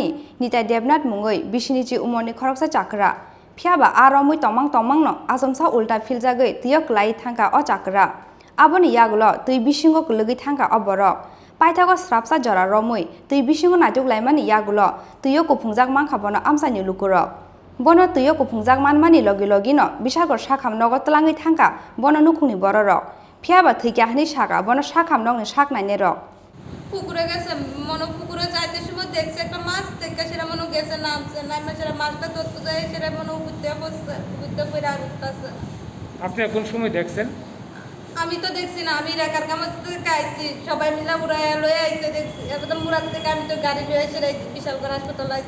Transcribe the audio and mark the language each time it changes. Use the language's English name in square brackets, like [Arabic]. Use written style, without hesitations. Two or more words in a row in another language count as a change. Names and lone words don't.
[Bodo] निताय देबनाथ मुंगै बिसिनिजि उमनि खरकसा चाकरा फियाबा आरमै तमांनो आसमसा उल्टा फिलजागै तियो क्लाई थांका अ चाकरा आबोनि यागुलो तै बिसिंगो कलगै थांका अ बरक पाइथागो स्रापसा जरा रमै तै बिसिंगो नाटुक लाइमानि यागुलो तैयो कुफुंजाक मांखाबनो आमसानि लुकुरक बनो तैयो कुफुंजाक मानमानि लगिनो बिशालगढ़ साखाम नगद तलाङै थांका बनो नुखुनि बररक फियाबा थैक्याहनि साका बनो साखाम नगनि साकनायनि रक [Bangla] পুকুরে গেছে মনে পুকুরে যাইতে সময় দেখছে একটা মাছ দেখে সেটা মনে গেছে নামছে নামে সেটা মাছটা ধরতে যায় সেটা মনে উঠতে বসছে উঠতে পড়ে আর উঠতেছে আপনি কোন সময় দেখছেন আমি তো দেখছি না আমি রেখার কামাজ থেকে আইছি সবাই মিলে উড়াইয়া লয়ে আইছে দেখছি একদম মুরাদ থেকে আমি তো গাড়ি লয়ে এসে বিশালগড় হাসপাতাল আইছি